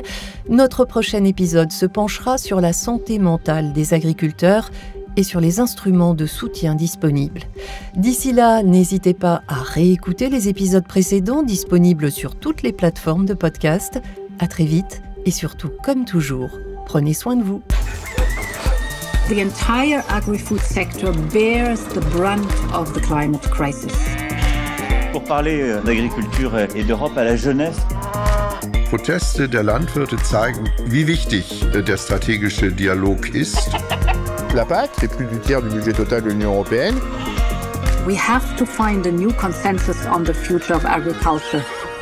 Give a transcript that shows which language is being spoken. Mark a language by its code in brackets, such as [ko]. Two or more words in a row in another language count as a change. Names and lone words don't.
[fr] Notre prochain épisode se penchera sur la santé mentale des agriculteurs et sur les instruments de soutien disponibles. D'ici là, n'hésitez pas à réécouter les épisodes précédents disponibles sur toutes les plateformes de podcast. À très vite et surtout, comme toujours, prenez soin de vous. [en] The entire agri-food sector bears the brunt of the climate crisis. [fr] Pour parler d'agriculture et d'Europe à la jeunesse, [de] Proteste der Landwirte zeigen, wie wichtig der stratégische Dialog ist. [fr] La PAC, c'est plus du tiers du budget total de l'Union européenne. [en] We have to find a new consensus on the future of agriculture.